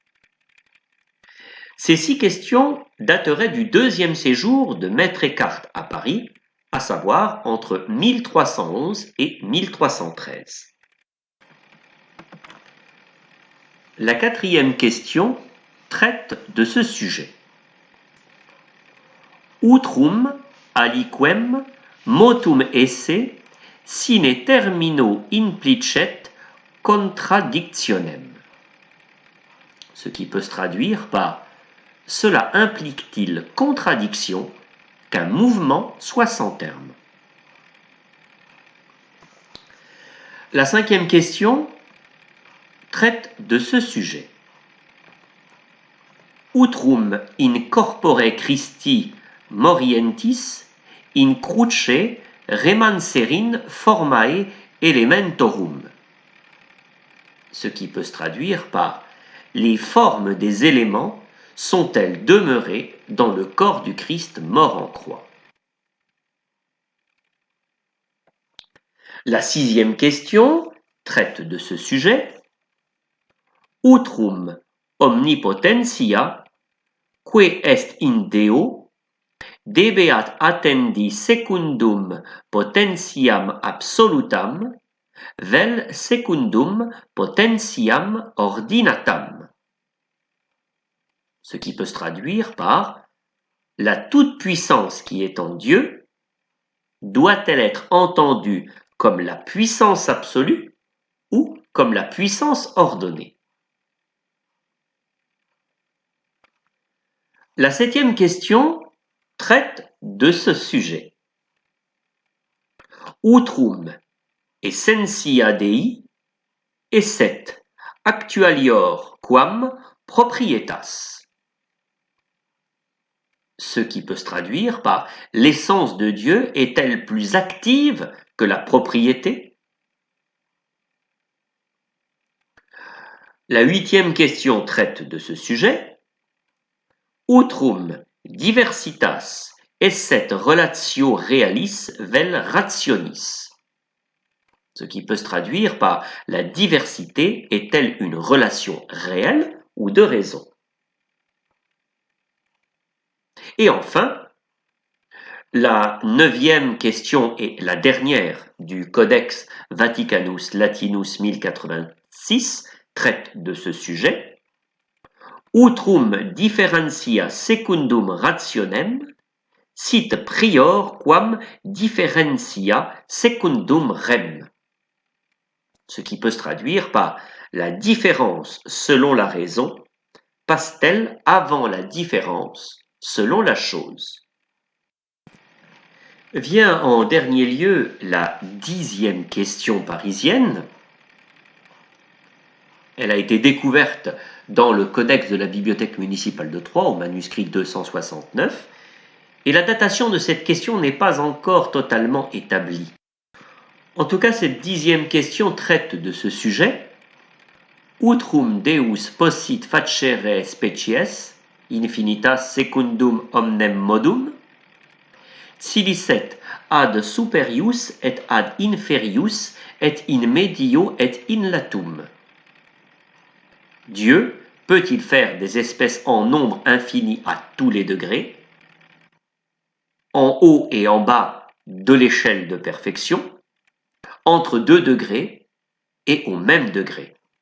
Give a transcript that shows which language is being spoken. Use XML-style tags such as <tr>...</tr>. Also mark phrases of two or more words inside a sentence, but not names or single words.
<fr>Ces 6 questions dateraient du deuxième séjour de Maître Eckhart à Paris, à savoir entre 1311 et 1313. La 4e question traite de ce sujet.</fr> <la>Utrum aliquem motum esse sine termino implicet contradictionem.</la> <fr>Ce qui peut se traduire par « Cela implique-t-il contradiction qu'un mouvement soit sans terme ?» La 5e question traite de ce sujet.</fr> <la>Utrum in corpore Christi morientis in cruce remanserin formae elementorum.</la> <fr>Ce qui peut se traduire par « Les formes des éléments sont-elles demeurées dans le corps du Christ mort en croix ?» La 6e question traite de ce sujet.</fr> <la>Utrum omnipotentia, que est in Deo, debeat attendi secundum potentiam absolutam, vel secundum potentiam ordinatam.</la> <fr>Ce qui peut se traduire par « La toute-puissance qui est en Dieu doit-elle être entendue comme la puissance absolue ou comme la puissance ordonnée ?» La 7e question traite de ce sujet.</fr> <la>Utrum essentia Dei esset actualior quam proprietas.</la> <fr>Ce qui peut se traduire par « L'essence de Dieu est-elle plus active que la propriété ?» La 8e question traite de ce sujet.</fr> <la>Utrum diversitas esset relatio realis vel rationis.</la> <fr>Ce qui peut se traduire par « La diversité est-elle une relation réelle ou de raison ?» Et enfin, la 9e question et la dernière du Codex Vaticanus Latinus 1086 traite de ce sujet.</fr> <la>Utrum differentia secundum rationem sit prior quam differentia secundum rem.</la> <fr>Ce qui peut se traduire par « La différence selon la raison passe-t-elle avant la différence selon la chose ?» Vient en dernier lieu la 10e question parisienne. Elle a été découverte dans le Codex de la Bibliothèque municipale de Troyes au manuscrit 269, et la datation de cette question n'est pas encore totalement établie. En tout cas, cette 10e question traite de ce sujet.</fr> <la>Utrum Deus possit facere species, infinitas secundum omnem modum, silicet ad superius et ad inferius et in medio et in latum.</la> <fr>Dieu peut-il faire des espèces en nombre infini à tous les degrés, en haut et en bas de l'échelle de perfection, entre 2 degrés et au même degré?</fr>